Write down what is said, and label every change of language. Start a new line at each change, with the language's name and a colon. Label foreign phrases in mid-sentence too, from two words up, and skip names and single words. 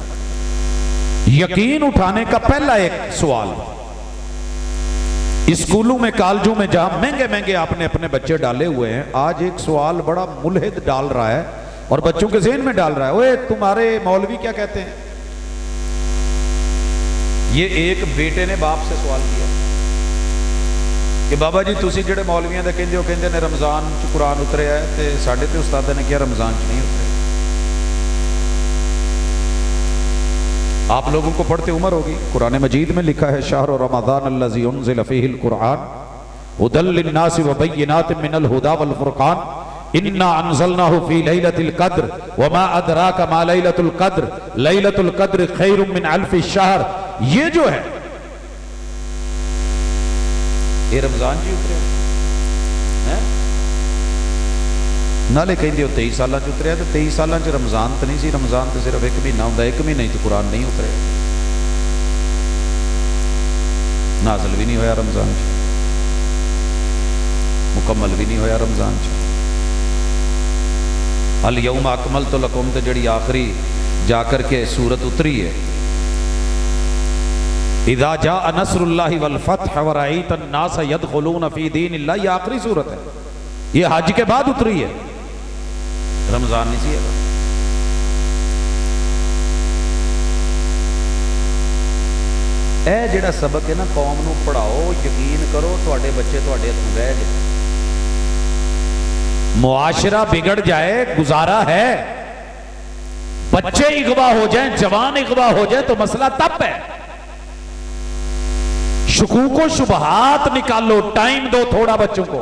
Urdu: یقین اٹھانے کا پہلا ایک سوال, اسکولوں میں, کالجوں میں جہاں مہنگے مہنگے آپ نے اپنے بچے ڈالے ہوئے ہیں, آج ایک سوال بڑا ملحد ڈال رہا ہے اور بچوں کے ذہن میں ڈال رہا ہے, اوے تمہارے مولوی کیا کہتے ہیں. یہ ایک بیٹے نے باپ سے سوال کیا کہ
Punjabi: بابا جی تسی جڑے مولویاں دے کہندے ہو, کہندے نے رمضان چ قرآن اترے ہے, تے ساڈے تے استاد نے کیا رمضان چ نہیں اترے.
Urdu: آپ لوگوں کو پڑھتے عمر ہوگی, قرآن مجید میں لکھا ہے
Arabic: شہر رمضان الذی انزل فیہ القرآن ھدی للناس وبینات من الہدی والفرقان انا انزلناہ فی لیلۃ القدر وما ادراک ما لیلۃ القدر لیلۃ القدر خیر من الف الشہر.
Urdu: یہ جو ہے یہ رمضان جی اترے ہیں,
Punjabi: نالے کہندے ہو 23 سالاں چ اتریا, تو 23 سالاں چ رمضان تو نہیں سی, رمضان تو صرف 1 مہینہ ہوندا, 1 مہینہ ہی تو قرآن نہیں اترے, نازل بھی نہیں ہویا رمضان چ, مکمل بھی نہیں ہویا رمضان چ.
Arabic: الیوم اکملت لکم
Punjabi: تے جڑی آخری جا کر کے سورت اتری ہے,
Arabic: اذا جاء نصر اللہ والفتح ورأیت الناس يدخلون فی دین اللہ,
Urdu: یہ آخری سورت ہے, یہ حج کے بعد اتری ہے, رمضان نہیں سی ہے.
Punjabi: اے جڑا سبق ہے نا, قوم نو پڑھاؤ, یقین کرو تواڈے بچے تواڈے ہتھوں رہ جائے.
Urdu: معاشرہ بگڑ جائے گزارا ہے, بچے اغوا ہو جائیں, جوان اغوا ہو جائیں تو مسئلہ تب ہے. شکوک و شبہات نکالو, ٹائم دو تھوڑا بچوں کو.